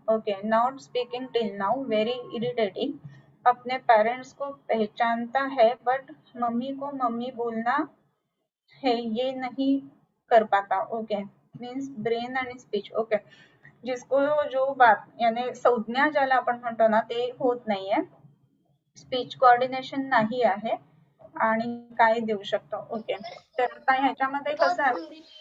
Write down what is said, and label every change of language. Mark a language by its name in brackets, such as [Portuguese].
[English] Okay, not speaking till now, very irritating. [Hindi] अपने parents को पहचानता है बट मम्मी को मम्मी बोलना है ये नहीं कर पाता. [Marathi] ओके. मीन्स ब्रेन आणि स्पीच. ओके. जिसको जो बात यानी संज्ञा ज्याला आपण म्हणतो ना ते होत नाहीये, स्पीच कोऑर्डिनेशन नाही आहे आणि काय देऊ शकतो. ओके. तर आता ह्याच्यामध्ये कसं आहे,